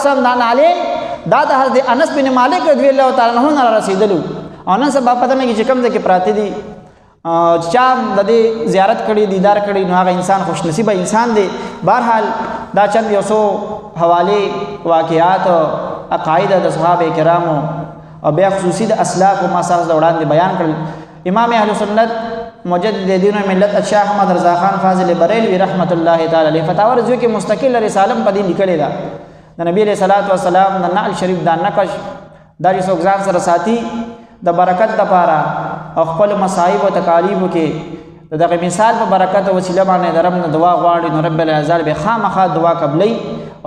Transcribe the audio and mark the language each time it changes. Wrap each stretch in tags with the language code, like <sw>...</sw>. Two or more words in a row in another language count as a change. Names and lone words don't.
<ar>صلی الله علیه وسلم</ar> <ps>دا د حضرت انس بن مالک</ps> <ar>رضی الله تعالی عنہ</ar> <ps>رسیدلو او نن سبا پته نه چې کوم ځای کې پراته دي چا د دې زیارت کړي دیدار کړي نو هغه انسان خوش نصیب انسان دی بهرحال دا چند یو څو حواله واقعات عقاید د صحابه کرامو او بیا خصوصي د اسلاف او مسائل وړاندې بیان کړل امام اهل سنت مجدد دین و ملت شیخ احمد رضا خان فاضل بریلوی</ps> <ar>رحمت الله تعالی علیه</ar> <ps>فتاوی رضوی کې مستقل رساله په دې لیکلې ده د نبی</ps> <ar>علیہ الصلوۃ والسلام</ar> <ps>د نعل شریف دا نقش دا څوک ځان سره ساتي د برکت د پاره او خپل مصائب او تکالیف کې دغه مثال په برکت او وسیله باندې د رب نه دعا غواړي نو رب العزال به خامخا دعا قبلې او</ps>